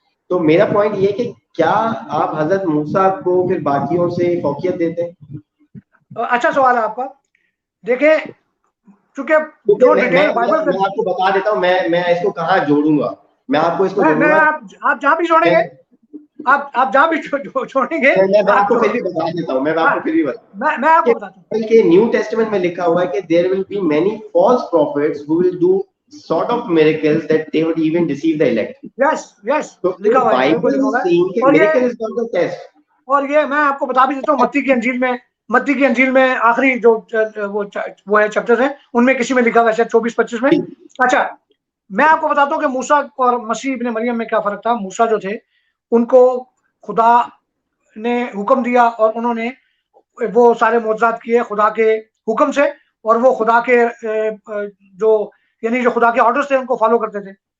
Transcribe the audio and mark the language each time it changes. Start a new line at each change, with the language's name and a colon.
Urdu: تو میرا پوائنٹ یہ کہ کیا آپ حضرت موسیٰ کو پھر باقیوں سے فوقیت دیتے ہیں؟ اچھا سوال ہے آپ کا. دیکھیں چونکہ جو ڈیٹیل بائبل میں آپ کو بتا دیتا ہوں, میں اس کو کہاں جوڑوں گا, میں آپ کو اس کو آپ جہاں بھی جوڑیں گے آپ جہاں بھی چھوڑیں گے میں آپ کو پھر بھی بتا دیتا ہوں, میں آپ کو بتاتا ہوں کہ نیو ٹیسٹمنٹ میں لکھا ہوا ہے کہ
English: there will be many false prophets who will do sort of miracles that they would even deceive the elect. Yes
Urdu: تو لکھا ہوا ہے, بالکل
English: Bible
Urdu: لکھا
English: is
Urdu: ہوا ہے.
English: saying
Urdu: کہ اور یہ
English: miracle is not the test.
Urdu: اور یہ میں آپ کو بتا بھی دیتا ہوں, متی کی انجیل میں آخری جو وہ ہے چیپٹر ہیں ان میں کسی میں لکھا ہوا ہے 24-25 میں. اچھا میں آپ کو بتاتا ہوں کہ موسیٰ اور مسیح ابن مریم میں کیا فرق تھا. موسیٰ جو تھے ان کو خدا نے حکم دیا اور انہوں نے وہ سارے معجزات کیے خدا کے حکم سے, اور وہ خدا کے جو یعنی جو خدا کے آرڈرز تھے ان کو فالو کرتے تھے.